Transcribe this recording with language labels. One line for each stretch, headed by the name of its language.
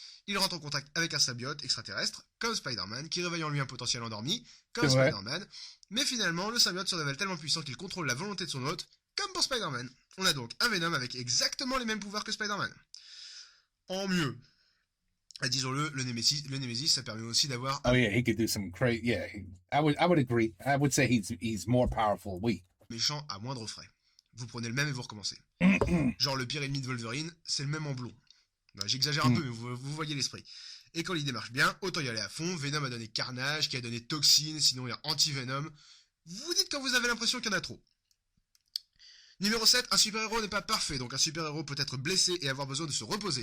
French: Il rentre en contact avec un symbiote extraterrestre, comme Spider-Man, qui réveille en lui un potentiel endormi, comme Spider-Man. Mais finalement, le symbiote se révèle tellement puissant qu'il contrôle la volonté de son hôte, comme pour Spider-Man. On a donc un Venom avec exactement les mêmes pouvoirs que Spider-Man. En mieux. Disons-le, le Nemesis, ça permet aussi d'avoir...
English: Oh yeah, he could do some crazy... Yeah, I would agree. I would say he's more powerful, oui.
French: Méchant à moindre frais. Vous prenez le même et vous recommencez. Genre le pire ennemi de Wolverine, c'est le même en blond. Ben, j'exagère un peu, mais vous voyez l'esprit. Et quand l'idée marche bien, autant y aller à fond. Venom a donné Carnage, qui a donné Toxine, sinon il y a Anti-Venom. Vous dites quand vous avez l'impression qu'il y en a trop. Numéro 7, un super-héros n'est pas parfait, donc un super-héros peut être blessé et avoir besoin de se reposer.